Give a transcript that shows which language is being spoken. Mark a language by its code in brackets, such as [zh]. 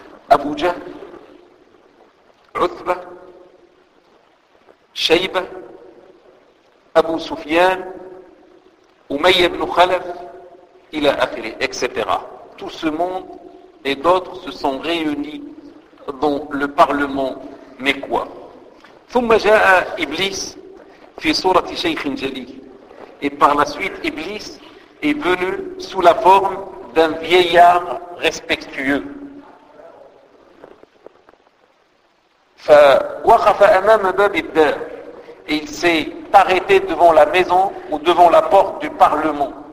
[fr] Abu Jahl, Uthba, Shayba, Abu Sufyan, Umayya ibn Khalaf, [ar] ila akhiri, [fr] etc. Tout ce monde et d'autres se sont réunis dans le parlement mekwa. [ar] ثم جاء ابليس في صوره شيخ جليل. [fr] Et par la suite Iblis est venu sous la forme d'un vieillard respectueux. [ar] فوقف امام باب الدار. [fr] Et il s'est arrêté devant la maison ou devant la porte du parlement.